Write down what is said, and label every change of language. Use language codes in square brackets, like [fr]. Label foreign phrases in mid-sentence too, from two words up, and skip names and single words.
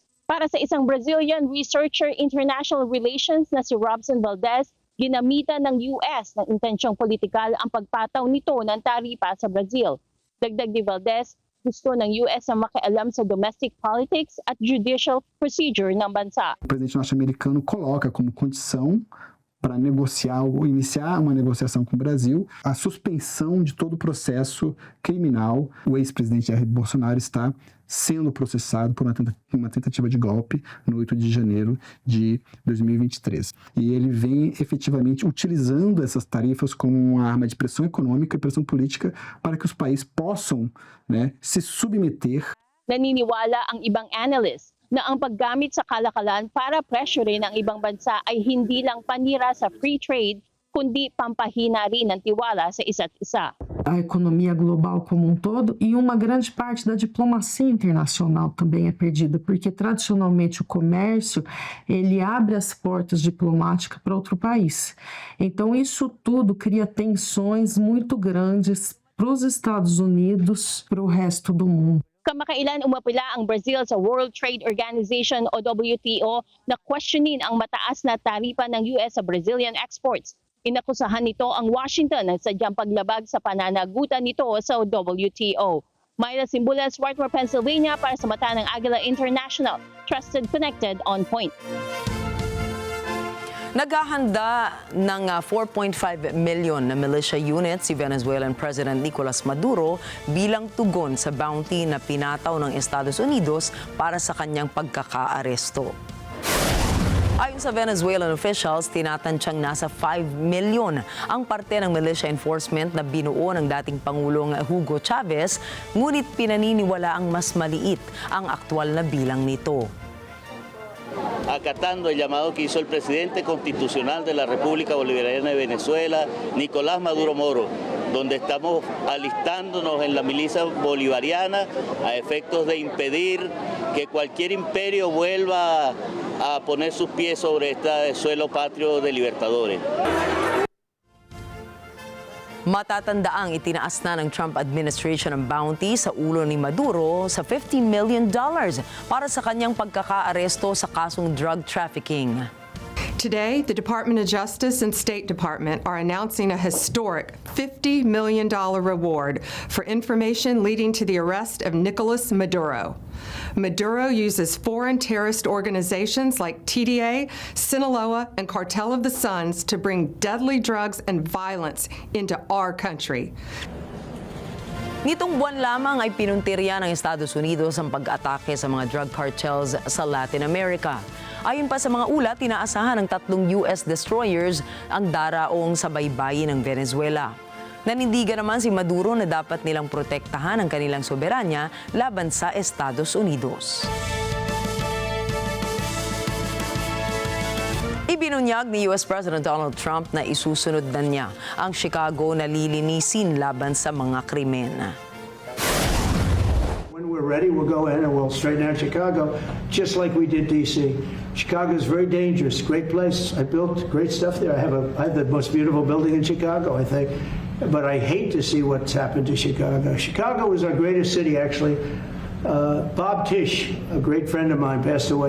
[tl] Para sa isang Brazilian [en] researcher international relations [tl] na si Robson Valdez, ginamitan ng US ng intensyong politikal ang pagpataw nito ng taripa sa Brazil. Dagdag ni Valdez, gusto ng US ang makialam sa [en] domestic politics [tl] at [en] judicial procedure [tl] ng bansa. [pt] O presidente norte-americano coloca como condição para negociar ou iniciar uma negociação com o Brasil a suspensão de todo o processo criminal. O ex-presidente Jair Bolsonaro está sendo processado por uma tentativa de golpe no 8 de janeiro de 2023. E ele vem efetivamente utilizando essas tarifas como uma arma de pressão econômica e pressão política para que os países possam, se submeter. [tl] Naniniwala ang ibang analysts na ang paggamit sa kalakalan para pressurein ang ibang bansa ay hindi lang panira sa [en] free trade, [tl] kundi pampahina rin ng tiwala sa isa't isa. A economia global como um todo e uma grande parte da diplomacia internacional também é perdida, porque tradicionalmente o comércio ele abre as portas diplomáticas para outro país. Então isso tudo cria tensões muito grandes para os Estados Unidos, para o resto do mundo. Kamakailan umapila ang Brazil sa World Trade Organization o WTO na questionin ang mataas na taripa ng US sa [en] Brazilian exports. [tl] Inakusahan nito ang Washington na sadyang paglabag sa pananagutan nito sa WTO. Myla Simbulan, Swarthmore, Pennsylvania para sa mata ng Agila International. [en] Trusted, connected, on point. [tl] Naghahanda ng 4.5 million na [en] militia unit [tl] si [en] Venezuelan President [tl] Nicolas Maduro bilang tugon sa bounty na pinataw ng Estados Unidos para sa kanyang pagkakaaresto. Ayon sa [en] Venezuelan officials, [tl] tinatantsyang nasa 5 million ang parte ng [en] militia enforcement [tl] na binuo ng dating Pangulong Hugo Chavez, ngunit pinaniniwala ang mas maliit ang aktwal na bilang nito. [es] Acatando el llamado que hizo el presidente constitucional de la República Bolivariana de Venezuela, Nicolás Maduro Moro, donde estamos alistándonos en la milicia bolivariana a efectos de impedir que cualquier imperio vuelva a poner sus pies sobre este suelo patrio de libertadores. [tl] Matatandaang itinaas na ng [en] Trump administration [tl] ang bounty sa ulo ni Maduro sa $50 million para sa kanyang pagkakaaresto sa kasong [en] drug trafficking. Today, the Department of Justice and State Department are announcing a historic $50 million reward for information leading to the arrest of Nicolas Maduro. Maduro uses foreign terrorist organizations like TDA, Sinaloa, and Cartel of the Suns to bring deadly drugs and violence into our country. [tl] Nitong buwan lamang ay pinuntirya ng Estados Unidos ang pag-atake sa mga [en] drug cartels [tl] sa Latin America. Ayon pa sa mga ulat, tinaasahan ng 3 [en] US destroyers [tl] ang daraong sa baybayin ng Venezuela. Nanindigan naman si Maduro na dapat nilang protektahan ang kanilang soberanya laban sa Estados Unidos. Ibinunyag ni [en] US President [tl] Donald Trump na isusunod na niya ang Chicago na lilinisin laban sa mga krimen. [en] When we're ready, we'll go in and we'll straighten out Chicago, just like we did D.C. Chicago is very dangerous, great place. I built great stuff there. I have the most beautiful building in Chicago, I think. But I hate to see what's happened to Chicago. Chicago was our greatest city, actually. Bob Tisch, a great friend of mine, passed away.